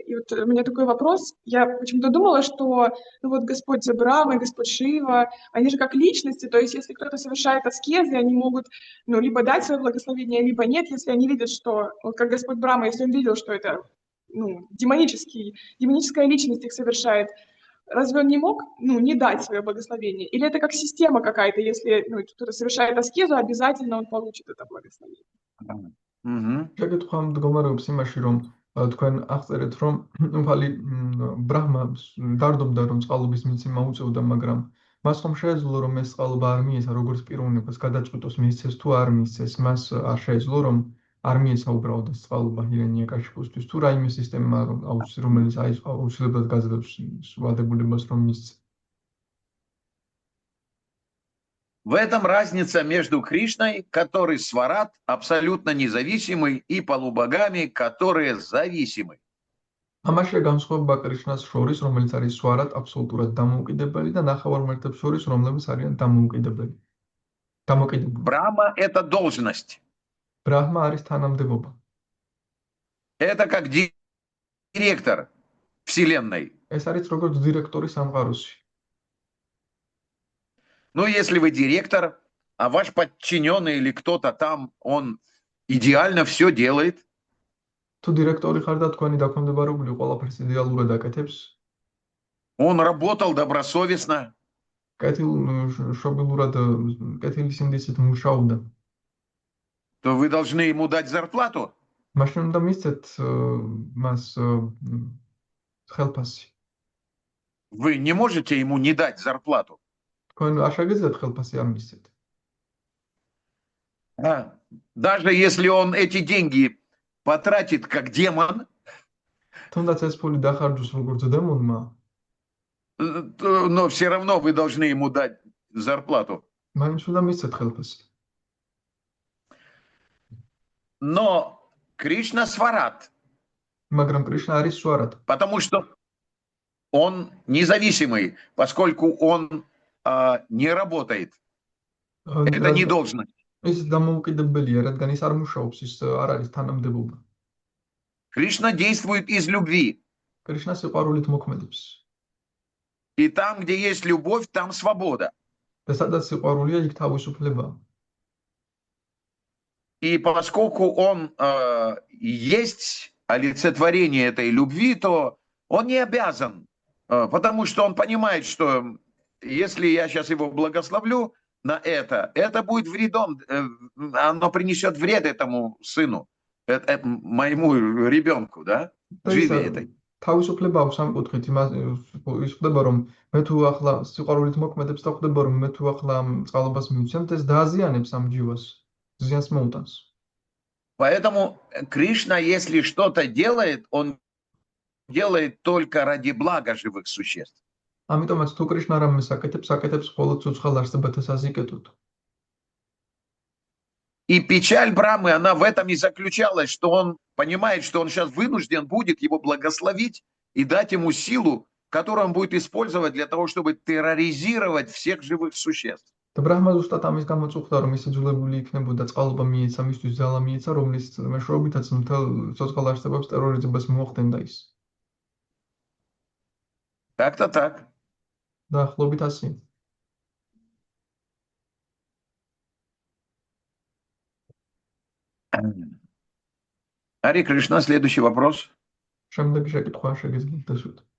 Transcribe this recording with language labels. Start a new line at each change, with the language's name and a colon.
Russian: И вот у меня такой вопрос. Я почему-то думала, что ну вот Господь Брахма, Господь Шива, они же как личности, то есть если кто-то совершает аскезы, они могут ну, либо дать свое благословение, либо нет, если они видят, что, вот как Господь Брахма, если он видел, что это ну, демоническая личность их совершает, разве он не мог ну, не дать свое благословение? Или это как система какая-то, если ну, кто-то совершает аскезу, обязательно он получит это благословение?
Georgian: შეკითხვა მდგომარეობს იმაში, რომ თქვენ აღწერეთ, რომ უფალი ბრაჰმა დარდობდა, რომ წყალობის მიცემა უწევდა, მაგრამ მას ხომ შეეძლო, რომ ეს წყალობა არ მიეცა როგორც პიროვნებას გადაწყვიტოს მიეცეს თუ არ მიეცეს, მას არ შეეძლო, რომ არ მიეცა უბრალოდ ეს წყალობა ჰირანიაკაშიფუსთვის, თუ რაიმე სისტემა, რომელიც აუცილებლად გაძლევს ვალდებულებას, რომ მისცეს.
Russian: В этом разница между Кришной, который сварат, абсолютно независимый, и полубогами, которые зависимы.
Georgian: ამაშია განსხვავება კრიშნას შორის, რომელიც არის სვარად აბსოლუტურად დამოუკიდებელი და ნახევარმართებს შორის, რომლებიც არიან დამოუკიდებელი.
Russian: Брахма – это должность.
Georgian: ბრაჰმა არის თანამდებობა.
Russian: Это как директор Вселенной.
Georgian: ეს არის როგორც დირექტორი სამყაროში.
Russian: Ну, если вы директор, а ваш подчиненный или кто-то там, он идеально все делает.
Georgian: თუ დირექტორი ხარ და თქვენი დაქვემდებარებული ყველაფერს იდეალურად აკეთებს,
Russian: Он работал добросовестно.
Georgian: კეთილშობილურად, კეთილი სინდისით მუშაობდა.
Russian: То вы должны ему дать зарплату.
Georgian: მაშინ უნდა მისცეთ მას ხელფასი.
Russian: Вы не можете ему не дать зарплату.
Georgian: თქვენ არ შეგიძლიათ ხელფასი არ მისცეთ.
Russian: Даже если он эти деньги потратит как демон,
Georgian: თუნდაც ეს ფული დახარჯოს როგორც დემონმა,
Russian: но все равно вы должны ему дать зарплату.
Georgian: მაინც უნდა მისცეთ ხელფასი.
Russian: Но Кришна сварат.
Georgian: მაგრამ კრიშნა არის სვარად.
Russian: Потому что он независимый, поскольку он не работает. Это не должность.
Georgian: ის დამოუკიდებელია, რადგან ის არ მუშაობს, ის არ არის თანამდებობა.
Russian: Кришна действует из любви.
Georgian: კრიშნა სიყვარულით მოქმედებს.
Russian: И там, где есть любовь, там свобода.
Georgian: და სადაც სიყვარულია, იქ თავისუფლებაა.
Russian: И поскольку он есть олицетворение этой любви, то он не обязан, потому что он понимает, что если я сейчас его благословлю на это будет вредом, оно принесет вред этому сыну, моему ребенку, да, жизни этой.
Georgian: თავისუფლება აქვს ამ კუთხით, ის ხდება, რომ მე თუ ახლა სიყვარულით მოქმედებს და ხდება, რომ მე თუ ახლა წყალობას მივცემთ, ეს დააზიანებს ამ ჯივას, ზიანს მოუტანს.
Russian: Поэтому Кришна, если что-то делает, он делает только ради блага живых существ.
Georgian: ამიტომაც თუ კრიშნა რამეს აკეთებს მხოლოდ ცოცხალ არსებათა საზიკეთოდ.
Russian: И печаль Брахмы, она в этом и заключалась, что он понимает, что он сейчас вынужден будет его благословить и дать ему силу, которую он будет использовать для того, чтобы терроризировать всех живых существ.
Georgian: და ბრაჰმა ზუსტად ამის გამო წუხდა, რომ ის იძულებული იქნებოდა წყალობა მიეცა, მისთვის ძალა მიეცა, რომლის მეშვეობითაც მთელ ცოცხალ არსებებს ტერორიზებას მოახდენდა ის.
Russian: Как-то так.
Georgian: დაახლოებით ასე.
Russian: Ари Кришна, следующий вопрос.
Georgian: შემდეგი შეკითხვა შეგიძლიათ დასვით.